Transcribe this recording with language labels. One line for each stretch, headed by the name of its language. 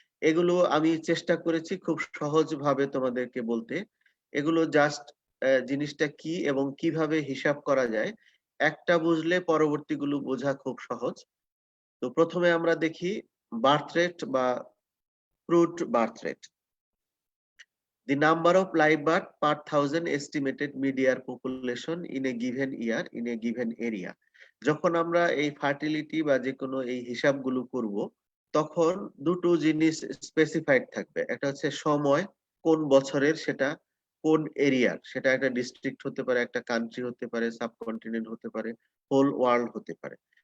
Bangla: এগুলো আমি চেষ্টা করেছি খুব সহজভাবে তোমাদেরকে বলতে। এগুলো জাস্ট জিনিসটা কি এবং কিভাবে হিসাব করা যায় একটা বুঝলে পরবর্তীগুলো বোঝা খুব সহজ। তো প্রথমে আমরা দেখি বার্থ রেট বা crude birth rate.
English: The number of live birth per thousand estimated mid-year population in a given year in a given area.
Bangla: যখন আমরা এই ফার্টিলিটি বা যে কোনো এই হিসাবগুলো করব তখন দুটো জিনিস স্পেসিফাইড থাকবে। একটা হচ্ছে সময়, কোন বছরের, সেটা কোন এরিয়ার, সেটা একটা ডিস্ট্রিক্ট হতে পারে, একটা কান্ট্রি হতে পারে, সাবকন্টিনেন্ট হতে পারে, হোল ওয়ার্ল্ড হতে পারে।